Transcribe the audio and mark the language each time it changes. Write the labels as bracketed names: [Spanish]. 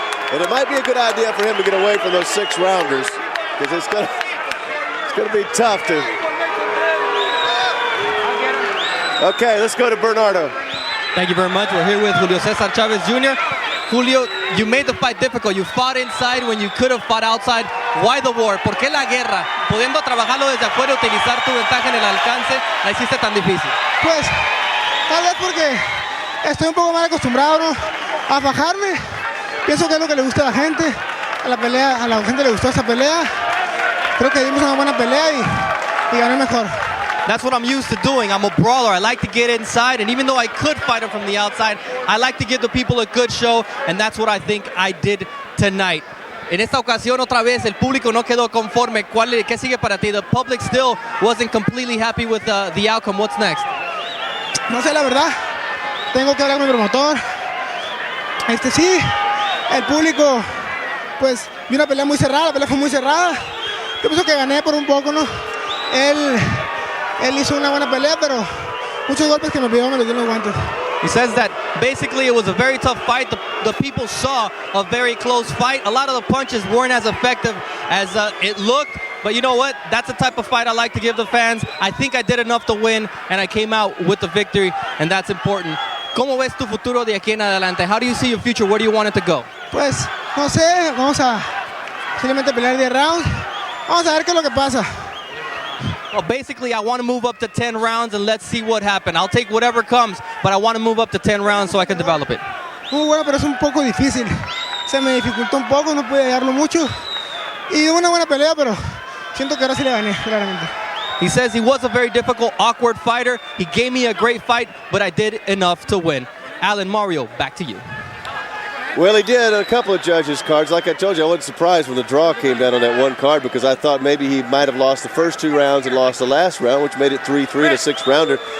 [English] And it might be a good idea for him to get away from those 6-rounders, because it's gonna be tough to. Okay, let's go to Bernardo. Thank you very much. We're here with Julio Cesar Chavez Jr. Julio, you made the fight difficult. You fought inside when you could have fought outside. Why the war? [Spanish] ¿Por qué la guerra? Pudiendo trabajarlo desde afuera, utilizar tu ventaja en el alcance, la hiciste tan difícil. Pues, tal vez porque estoy un poco mal acostumbrado, ¿no?, a fajarme. Pienso que es lo que le gusta a la gente. A la gente le gustó esa pelea. Creo que dimos una buena pelea y gané mejor. [English] That's what I'm used to doing. I'm a brawler. I like to get inside, and even though I could fight him from the outside, I like to give the people a good show, and that's what I think I did tonight. [Spanish] En esta ocasión, otra vez, el público no quedó conforme. ¿Qué sigue para ti? [English] The public still wasn't completely happy with the outcome. What's next? [Spanish] No sé, la verdad. Tengo que hablar con mi promotor. Sí, el público, pues, vi una pelea muy cerrada. La pelea fue muy cerrada. Yo pienso que gané por un poco, ¿no? Él hizo una buena pelea, pero muchos golpes que me dio en los guantes. [English] He says that basically it was a very tough fight. The people saw a very close fight. A lot of the punches weren't as effective as it looked. But you know what? That's the type of fight I like to give the fans. I think I did enough to win, and I came out with the victory, and that's important. [Spanish] ¿Cómo ves tu futuro de aquí en adelante? [English] How do you see your future? Where do you want it to go? [Spanish] Pues, no sé. Vamos a simplemente pelear 10 rounds. Vamos a ver qué es lo que pasa. [English] Well, basically, I want to move up to 10 rounds, and let's see what happens. I'll take whatever comes, but I want to move up to 10 rounds so I can develop it. [Spanish] Muy bueno, pero es un poco difícil. Se me dificultó un poco, no pude llegarlo mucho. Y una buena pelea, pero siento que ahora sí le gané, claramente. [English] He says he was a very difficult, awkward fighter. He gave me a great fight, but I did enough to win. Alan, Mario, back to you. Well, he did a couple of judges' cards. Like I told you, I wasn't surprised when the draw came down on that one card because I thought maybe he might have lost the first 2 rounds and lost the last round, which made it 3-3 to 6-rounder.